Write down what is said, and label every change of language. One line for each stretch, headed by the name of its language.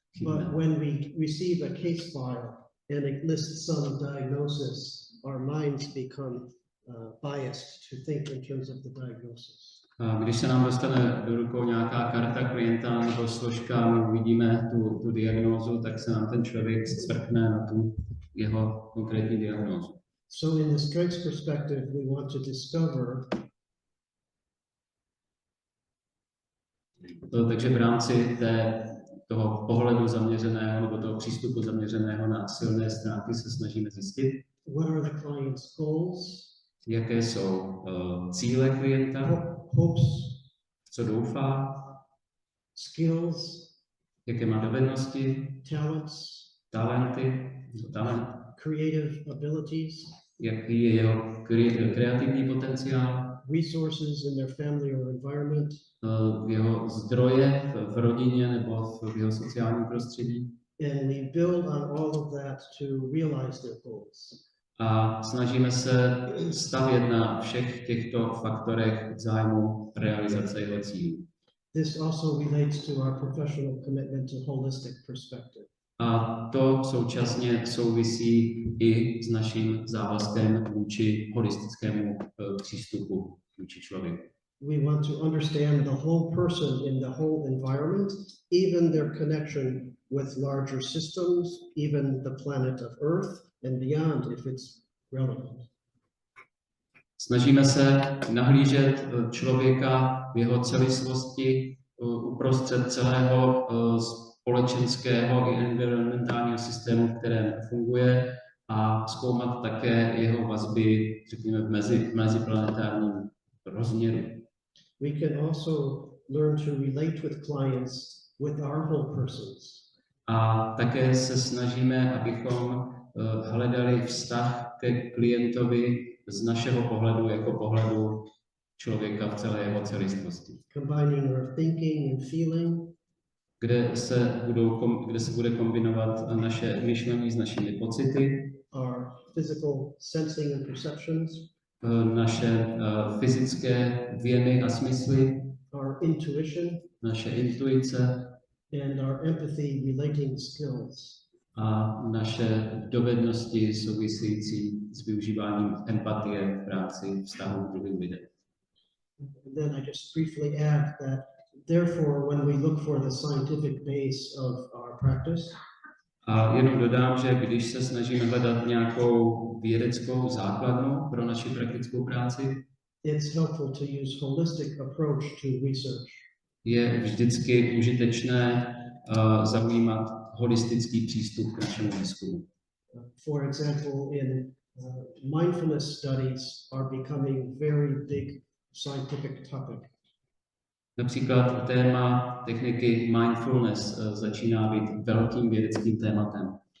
English: But when we receive a case file and it lists some diagnosis, our minds become biased to think in terms of the diagnosis.
Czech: A když se nám dostane do rukou nějaká karta klienta nebo složka, my uvidíme tu diagnózu, tak se nám ten člověk zcvrkne na tu jeho konkrétní diagnózu.
English: So in the strengths perspective, we want to discover
Czech: takže v rámci toho pohledu zaměřeného nebo toho přístupu zaměřeného na silné stránky se snažíme zjistit,
English: what are the client's goals,
Czech: jaké jsou cíle klienta,
English: hopes,
Czech: co doufá,
English: skills,
Czech: jaké má dovednosti, talenty,
English: creative abilities,
Czech: jaký je jeho kreativní potenciál,
English: resources in their family or environment,
Czech: jeho zdroje v rodině nebo v jeho sociálním prostředí.
English: And we build on all of that to realize their goals.
Czech: A snažíme se stavět na všech těchto faktorech v zájmu realizace jeho cílů.
English: This also relates to our professional commitment to holistic perspective.
Czech: A to současně souvisí i s naším závazkem vůči holistickému přístupu vůči člověku.
English: We want to understand the whole person in the whole environment, even their connection with larger systems, even the planet of Earth and beyond if it's relevant.
Czech: Snažíme se nahlížet člověka v jeho celistvosti uprostřed celého společenského i environmentálního systému, v kterém funguje, a zkoumat také jeho vazby, řekněme, v meziplanetárním rozměru.
English: We can also learn to relate with clients with our whole persons.
Czech: A také se snažíme, abychom hledali vztah ke klientovi z našeho pohledu jako pohledu člověka v celé jeho celistvosti.
English: Combining our thinking and feeling,
Czech: kde se bude kombinovat naše myšlení s našimi pocity,
English: our physical sensing and perceptions,
Czech: naše fyzické věmy a smysly,
English: our intuition,
Czech: naše intuice
English: and our empathy relating skills.
Czech: a naše dovednosti související s využíváním empatie v rámci vztahu k druhým lidem.
English: And then I just briefly add that therefore when we look for the scientific base of our practice,
Czech: a jenom dodám, že když se snažíme hledat nějakou vědeckou základnu pro naši praktickou práci,
English: it's helpful to use holistic approach to research.
Czech: Je vždycky užitečné zaujímat holistický přístup k našemu výzkumu.
English: For example, in mindfulness studies are becoming very big scientific topic.
Czech: Například téma techniky mindfulness začíná být velkým vědeckým tématem.